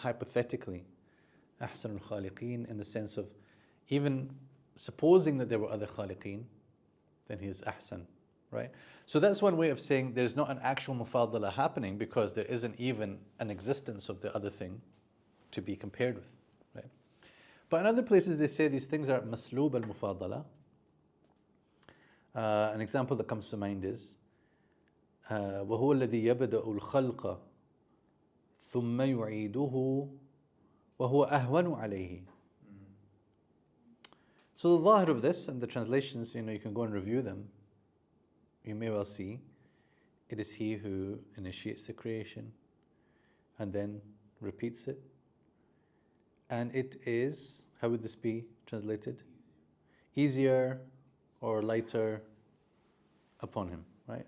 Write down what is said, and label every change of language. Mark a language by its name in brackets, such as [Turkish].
[English] Hypothetically, [Arabic] أحسن الخالقين, [English] in the sense of even supposing that there were other khaliqeen, then he is ahsan, right? So that's one way of saying there's not an actual mufadala happening because there isn't even an existence of the other thing to be compared with, right? But in other places they say these things are masloob al-mufadala. An example that comes to mind is [Arabic] وهو الذي يبدأ الخلق ثم يعيده وهو أهون عليه. [English] So the zahir of this and the translations, you can go and review them. You may well see it is he who initiates the creation and then repeats it. And it is, how would this be translated? Easier or lighter upon him, right?